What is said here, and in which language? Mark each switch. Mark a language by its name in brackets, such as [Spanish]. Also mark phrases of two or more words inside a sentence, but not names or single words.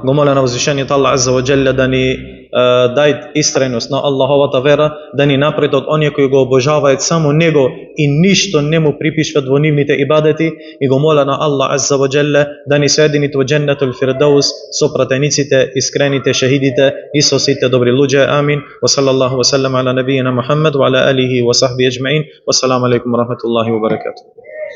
[Macedonian] Го молам на возвишениот Аллах [Arabic] عز وجل [Macedonian] да ни дај истреност на Аллаховата вера, да ни направи од оние кои го обожаваат само Него и ништо не му припишват во нивните ибадети, и го моля на Аллах [Arabic] عز وجل [Macedonian] да ни соедини во [Arabic] جنة الفردوس [Macedonian] со пратениците, искрените, шехидите и со сите добри луѓе. Амин. [Arabic] وصلى الله وسلم على نبينا محمد وعلى آله وصحبه أجمعين. والسلام عليكم ورحمة الله وبركاته.